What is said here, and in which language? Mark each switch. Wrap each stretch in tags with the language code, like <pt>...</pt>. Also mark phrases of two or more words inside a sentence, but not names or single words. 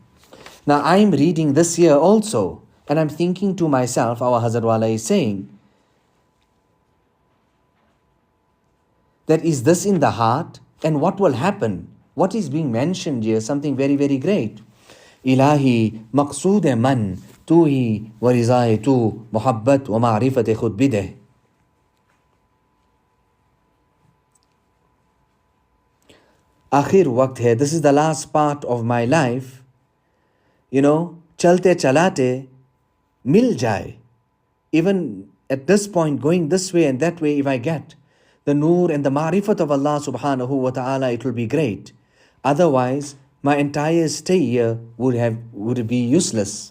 <en>Now I am reading this year also, and I'm thinking to myself, our Hazrat Wala is saying, that is this in the heart, and what will happen? What is being mentioned here? Something very, very great.</en> <fa>الهی مقصود من تو هی و رضای تو محبت و معرفت خود بده.</fa> <ur>آخر وقت ہے,</ur> <en>this is the last part of my life.</en> <ur>چلتے چلاتے مل جائے.</ur> <en>Even at this point, going this way and that way, if I get the nur and the ma'rifat of Allah</en> <ar>سبحانه وتعالى,</ar> <en>it will be great. Otherwise, my entire stay here would be useless.</en>